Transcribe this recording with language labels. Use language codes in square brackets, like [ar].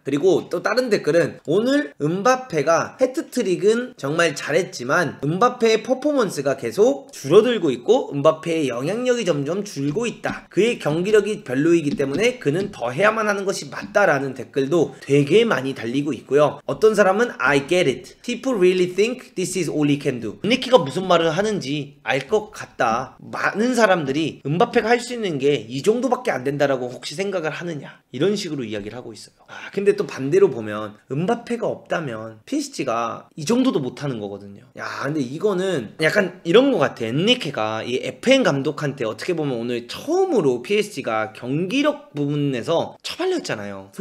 [ko] 그리고 또 다른 댓글은 오늘 음바페가 해트트릭은 정말 잘했지만 음바페의 퍼포먼스가 계속 줄어들고 있고 음바페의 영향력이 점점 줄고 있다, 그의 경기력이 별로이기 때문에 그는 더 해야만 하는 것이 맞다라는 댓글도 되게 많이 달리고 있고요. 어떤 사람은 [en] I get it. People really think this is all he can do. [ko] 엔리케가 무슨 말을 하는지 알 것 같다. 많은 사람들이 음바페가 할 수 있는 게 이 정도밖에 안 된다라고 혹시 생각을 하느냐, 이런 식으로 이야기를 하고 있어요. 근데 또 반대로 보면 음바페가 없다면 PSG가 이 정도도 못하는 거거든요. 근데 이거는 약간 이런 것 같아. 엔리케가 이 FN 감독한테 어떻게 보면 오늘 처음으로 PSG가 경기력 부분에서 처발렸잖아요.